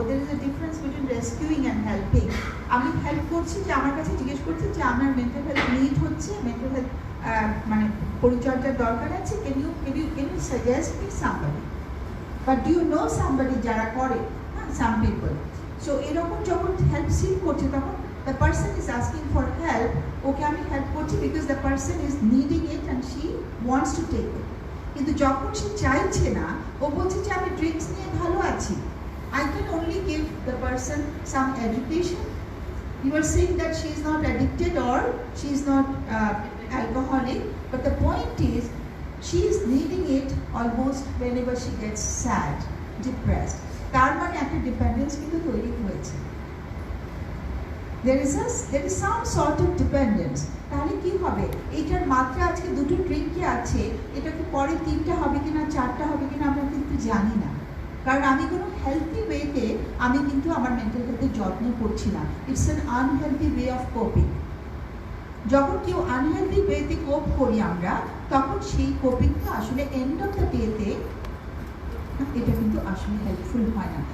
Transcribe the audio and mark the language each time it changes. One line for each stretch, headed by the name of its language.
English: There is a difference between rescuing and helping.
Bangla: আমি help করছি যে আমার কাছে জিজ্ঞেস করছে যে আমার মেন্টাল হেলথ নিড হচ্ছে, মেন্টাল হেলথ মানে পরিচর্যার দরকার আছে,
English: can you suggest me somebody, but do you know somebody
Bangla: যারা করে, হ্যাঁ, সাম পিপল। সো এরকম যখন হেল্প সিক করছে তখন
English: the person is asking for help,
Bangla: ওকে আমি হেল্প করছি
English: because the person is needing it and she wants to take it.
Bangla: কিন্তু যখন সে চাইছে না, ও বলছে যে আমি ড্রিঙ্কস নিয়ে ভালো আছি,
English: I can only give the person some education. You are saying that she is not addicted or she is not alcoholic, but the point is she is needing it almost whenever she gets sad, depressed.
Bangla: তার মানে একটা dependence কিন্তু তৈরি হয়েছে।
English: There is some sort of dependence.
Bangla: তাহলে কি হবে? এইটার মাত্রা আজকে 2টো ড্রিঙ্কই আছে, এটা কি পরে 3টা হবে কিনা 4টা হবে কিনা আমরা কিন্তু জানি না। কারণ আমি কোনো হেলথি ওয়েতে আমি কিন্তু আমার মেন্টাল হেলথের যত্ন করছি না।
English: It's an unhealthy way of coping.
Bangla: যখন কেউ আনহেলথি ওয়েতে কোপ করি আমরা, তখন সেই কোপিংটা আসলে এন্ড অফ দ্য ডেতে এটা কিন্তু আসলে হেল্পফুল হয় না।